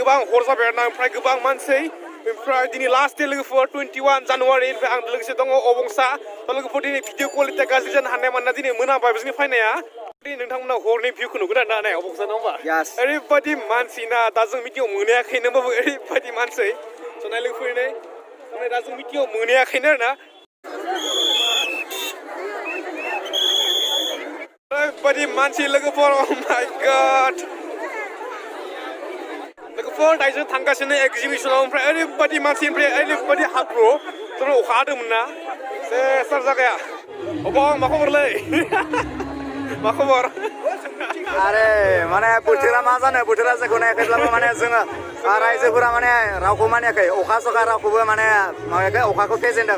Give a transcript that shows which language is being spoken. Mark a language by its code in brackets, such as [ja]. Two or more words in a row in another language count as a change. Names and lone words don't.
[brx] गोबां हर जाबाय आरोना ओमफ्राय गोबां मानसि ओमफ्राय दिनै [en] last day [brx] लोगोफोर 21 जानुवारि ओमफ्राय आं लोगोसे दङ अबंसा लोगोफोर दिनै [en] video quality [brx] गाज्रि जानो हानाय मानोना दिनै मोनाबाय जोंनि फैनाया नोंथांमोना हरनि भिउखौ नुगोन आरोना नाय अबंसा नङा होमबा ओरैबायदि मानसि ना दा जों मिटिङाव मोनायाखैनो होमबाबो ओरैबायदि मानसि नाय लोगोफोर दा जों मिटिङाव मोनायाखैनो आरोना Everybody manchi लोगोफोर [en] oh my god [brx] लोगोफोर दायो थांगासिनो एक्जिबिशनाव ओमफ्राय ओरैबायदि मानसि ओमफ्राय ओरैबायदि हाब्रु जों अखा हादोंमोन ना से सार जागाया अबं मा खबरलै मा खबर आरे माने बोथोरा मा जानो बोथोरा जोंखौ नायाखैब्लाबो माने जोङो रायजोफोरा माने रावखौ मानियाखै अखा सखा रावखौबो माने माबायाखै अखाखौ फेजेनदों